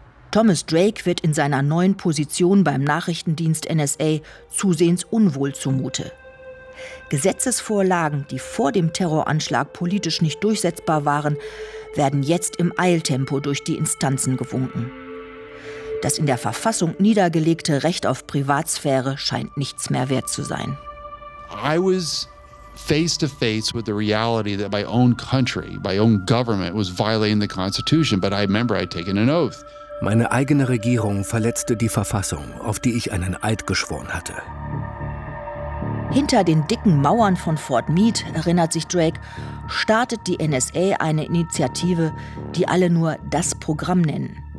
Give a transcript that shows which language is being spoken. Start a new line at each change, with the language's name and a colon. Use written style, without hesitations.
German: Thomas Drake wird in seiner neuen Position beim Nachrichtendienst NSA zusehends unwohl zumute. Gesetzesvorlagen, die vor dem Terroranschlag politisch nicht durchsetzbar waren, werden jetzt im Eiltempo durch die Instanzen gewunken. Das in der Verfassung niedergelegte Recht auf Privatsphäre scheint nichts mehr wert zu sein.
English: I was face to face with the reality that my own country, my own government was violating the Constitution, but I remember I'd taken an oath.
German: Meine eigene Regierung verletzte die Verfassung, auf die ich einen Eid geschworen hatte. Hinter den dicken Mauern von Fort Meade, erinnert sich Drake, startet die NSA eine Initiative, die alle nur das Programm nennen.